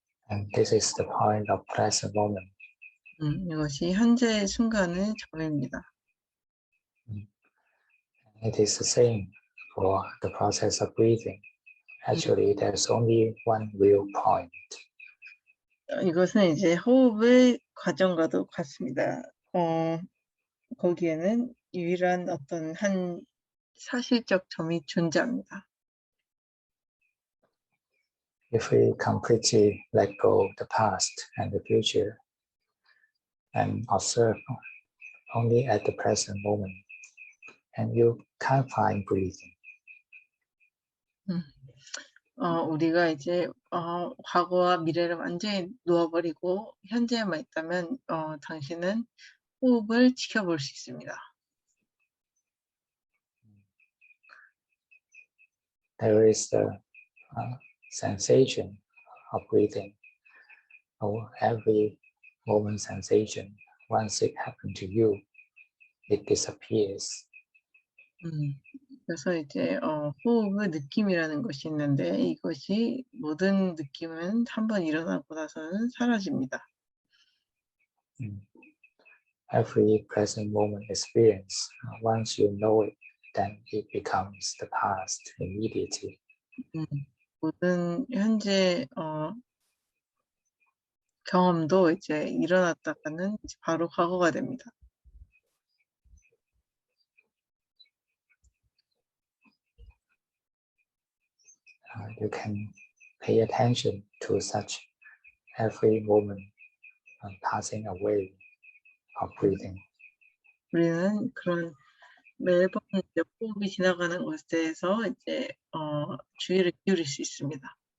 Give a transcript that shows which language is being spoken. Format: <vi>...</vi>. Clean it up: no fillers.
<en>And this is the point of present moment.</en> <ko>이것이 현재의 순간의 점입니다.</ko> <en>It is the same for the process of breathing. Actually, there's only one real point.</en> <ko>이것은 이제 호흡의 과정과도 같습니다. 거기에는 유일한 어떤 한 사실적 점이 존재합니다.</ko> <en>If we completely let go of the past and the future and observe only at the present moment, and you can't find breathing.</en> <ko>우리가 이제 과거와 미래를 완전히 놓아버리고 현재에만 있다면 당신은 호흡을 지켜볼 수 있습니다.</ko> <en>There is the sensation of breathing, or every moment sensation. Once it happens to you, it disappears.</en> <ko>그래서 이제 호흡의 느낌이라는 것이 있는데 이것이 모든 느낌은 한번 일어나고 나서는 사라집니다.</ko> <en>Every present moment experience, once you know it, then it becomes the past immediately.</en> <ko>모든 현재 경험도 이제 일어났다가는 바로 과거가 됩니다.</ko> <en>You can pay attention to such every moment passing away of breathing.</en> <ko>우리는 그런 매번 이제 호흡이 지나가는 것에 대해서 이제 주의를 기울일 수 있습니다.</ko>